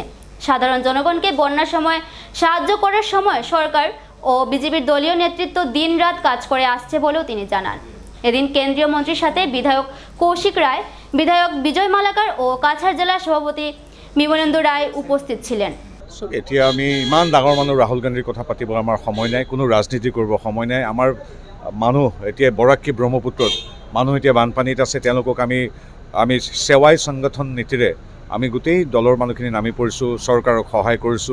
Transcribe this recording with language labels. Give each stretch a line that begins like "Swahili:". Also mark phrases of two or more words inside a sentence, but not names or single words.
Bangla: সাধারণ জনগণকে বন্যার সময় সাহায্য করার সময় সরকার ও বিজেপির দলীয় নেতৃত্ব দিনরাত কাজ করে আসছে বলেও তিনি জানান। এদিন কেন্দ্রীয় মন্ত্রীর সাথে বিধায়ক কৌশিক রায়, বিধায়ক বিজয় মালাকার ও কাছাড় জেলা সভাপতি বিমলেন্দু রায় উপস্থিত ছিলেন।
Assamese: এতিয়া আমি ইমান ডাঙৰ মানুহ ৰাহুল গান্ধীৰ কথা পাতিব আমাৰ সময় নাই, কোনো ৰাজনীতি কৰিব সময় নাই। আমাৰ মানুহ এতিয়া বৰাক ব্ৰহ্মপুত্ৰত মানুহ এতিয়া বানপানীত আছে, তেওঁলোকক আমি সেৱাই সংগঠন নীতিৰে আমি গোটেই দলৰ মানুহখিনি নামি পৰিছোঁ, চৰকাৰক সহায় কৰিছোঁ।